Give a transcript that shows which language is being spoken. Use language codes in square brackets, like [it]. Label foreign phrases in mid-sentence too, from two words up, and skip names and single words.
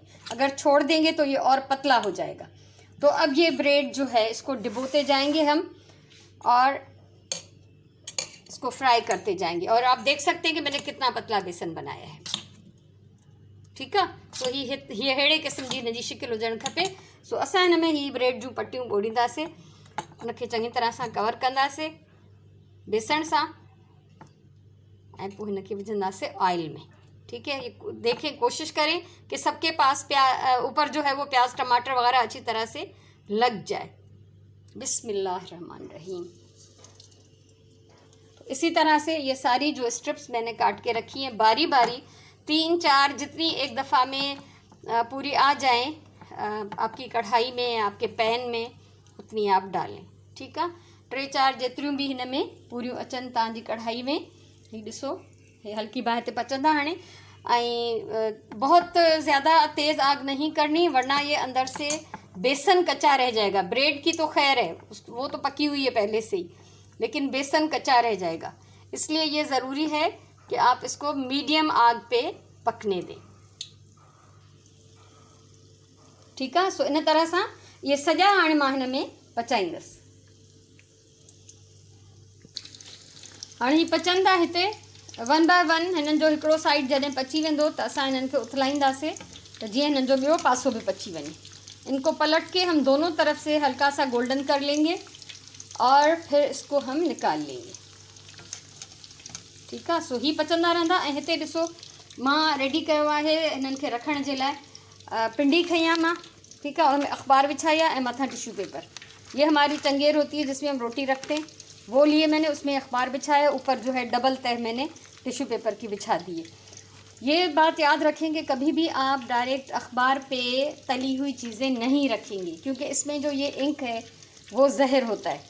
[ur] اگر چھوڑ دیں گے تو یہ اور پتلا ہو جائے گا۔ تو اب یہ بریڈ جو ہے اس کو ڈبوتے جائیں گے ہم، اور اس کو فرائی کرتے جائیں گے. اور آپ دیکھ سکتے ہیں کہ میں نے کتنا پتلا بیسن بنایا ہے. ٹھیک ہے، تو یہ [sd] अहिड़े क़िस्म जी हिन जी शिकिल हुजणु खपे। सो असां हिन में ही ब्रेड जूं पट्टियूं ॻोड़ींदासीं, उनखे चङी तरह सां कवर कंदासीं बेसण सां, ऐं पोइ हिनखे विझंदासीं ऑयल में। [ur] ٹھیک ہے، یہ دیکھیں، کوشش کریں کہ سب کے پاس اوپر جو ہے وہ پیاز ٹماٹر وغیرہ اچھی طرح سے لگ جائے. بسم اللہ الرحمن الرحیم۔ اسی طرح سے یہ ساری جو سٹرپس میں نے کاٹ کے رکھی ہیں باری باری، 3-4 جتنی ایک دفعہ میں پوری آ جائیں آپ کی کڑاہی میں، آپ کے پین میں، اتنی آپ ڈالیں. ٹھیک ہے, [sd] 3-4 जेतिरियूं भी हिन में पूरियूं अचनि तव्हांजी कढ़ाई में। ही ॾिसो, हे हल्की बाहि ते पचंदा हाणे। [ur] ایں بہت زیادہ تیز آگ نہیں کرنی، ورنہ یہ اندر سے بیسن کچا رہ جائے گا. بریڈ کی تو خیر ہے، وہ تو پکی ہوئی ہے پہلے سے ہی، لیکن بیسن کچا رہ جائے گا. اس لیے یہ ضروری ہے کہ آپ اس کو میڈیم آگ پہ پکنے دیں. ٹھیک ہے, [sd] सो इन तरह सां ये सॼा हाणे मां हिन में पचाईंदसि। हाणे ही पचंदा हिते 1 बाय 1 हिननि जो हिकिड़ो साइड जॾहिं पची वेंदो त असां हिननि खे उथलाईंदासीं तो जीअं हिननि जो ॿियो पासो भी पची वञे। [ur] ان کو پلٹ کے ہم دونوں طرف سے ہلکا سا گولڈن کر لیں گے اور پھر اس کو ہم نکال لیں گے. ٹھیک ہے, [sd] सो ही पचंदा रहंदा। ऐं हिते ॾिसो मां रेडी कयो आहे हिननि खे रखण जे लाइ पिंडी खई आहे मां। [ur] ٹھیک ہے، اور میں اخبار بچھائی ہے متھا [en] tissue paper. [ur] یہ ہماری چنگیر ہوتی ہے جس میں ہم روٹی رکھتے ہیں، وہ لیے میں نے، اس میں اخبار بچھایا، اوپر جو ہے ڈبل تہہ میں نے [en] tissue paper [ur] کی بچھا دی ہے. یہ بات یاد رکھیں گے، کبھی بھی آپ ڈائریکٹ اخبار پہ تلی ہوئی چیزیں نہیں رکھیں گی، کیونکہ اس میں جو یہ انک ہے وہ زہر ہوتا ہے.